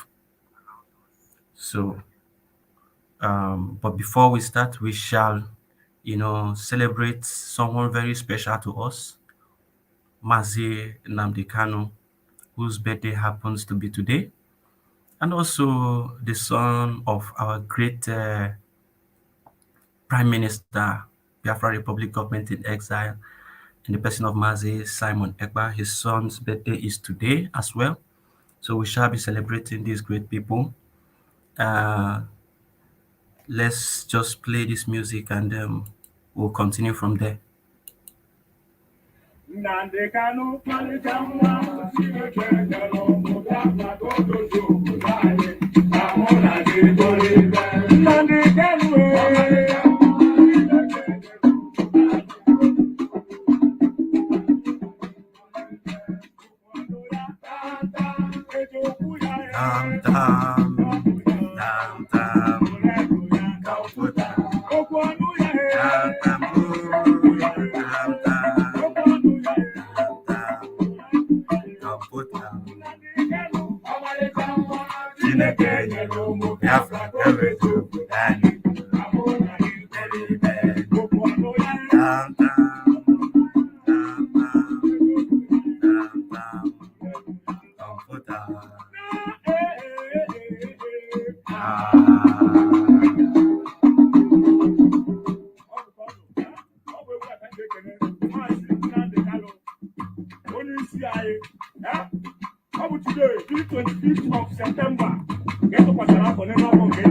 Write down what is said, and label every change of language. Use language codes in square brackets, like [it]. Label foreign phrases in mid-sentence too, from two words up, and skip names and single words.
[en] So, but before we start, we shall celebrate someone very special to us, Mazi Nnamdi Kanu, whose birthday happens to be today, and also the son of our great Prime Minister, Biafra Republic government in exile, in the person of Mazi Simon Ekpa. His son's birthday is today as well. So we shall be celebrating these great people. Uh, let's just play this music and we'll continue from there. [ig] Nnamdi Kanu malite nwa Chineke nyere ụmụ Biafra ka o dozie obodo anyị ka mụ na gị tolite. Nnamdi Kanu tam tam tam tam kaputa tam tam tam Chineke nyere ụmụ Biafra ka ewetu obodo anyị [en] tam tam kọmputa today, this 25th of September, get to Pasara for never one day.